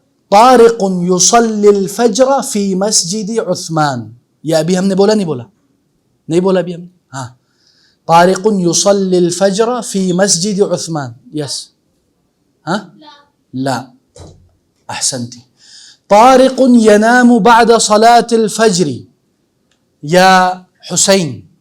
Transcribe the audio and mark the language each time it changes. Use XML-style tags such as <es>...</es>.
<ar>طارق يصلي الفجر في مسجد عثمان.</ar> <ur>یہ ابھی ہم نے بولا نہیں بولا, نہیں بولا ابھی ہم نے.</ur> <ar>ہاں طارق يصلي الفجر في مسجد عثمان. یس. ہاں لا. احسنتی. طارق ينام بعد صلاة الفجر یا حسین.</ar>